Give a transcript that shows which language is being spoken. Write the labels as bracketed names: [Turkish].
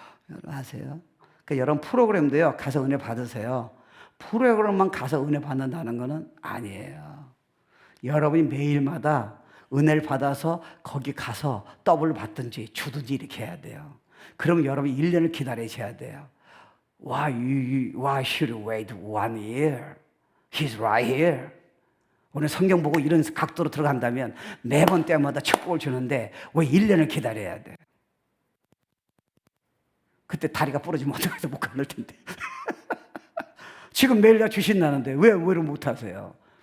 [Korean] 여러분 아세요? 그러니까 여러분 프로그램도요, 가서 은혜 받으세요. 프로그램만 가서 은혜 받는다는 거는 아니에요. 여러분이 매일마다 은혜를 받아서 거기 가서 더블 받든지 주든지 이렇게 해야 돼요. 그러면 여러분이 1년을 기다리셔야 돼요. [English] Why should you wait 1 year? He's right here. [Korean] 오늘 성경 보고 이런 각도로 들어간다면 매번 때마다 축복을 주는데 왜 1년을 기다려야 돼? 그때 다리가 부러지면 어떡해서 못 가는 텐데. 지금 매일 다 주신다는데 왜 못하세요?